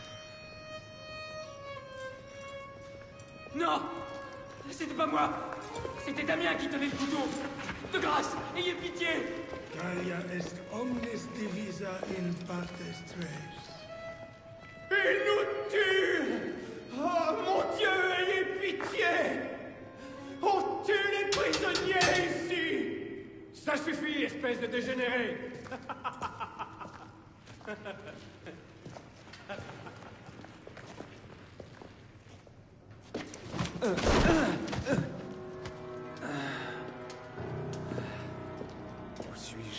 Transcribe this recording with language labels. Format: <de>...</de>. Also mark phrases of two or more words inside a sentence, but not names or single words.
<fr>Non! C'était pas moi! C'était Damien qui tenait le couteau. De grâce, ayez pitié.</fr> <la>Gaia est omnis divisa in partes tres.</la> <fr>Il nous tue! Oh mon Dieu, ayez pitié! On tue les prisonniers ici! Ça suffit, espèce de dégénéré! Où suis-je?</fr>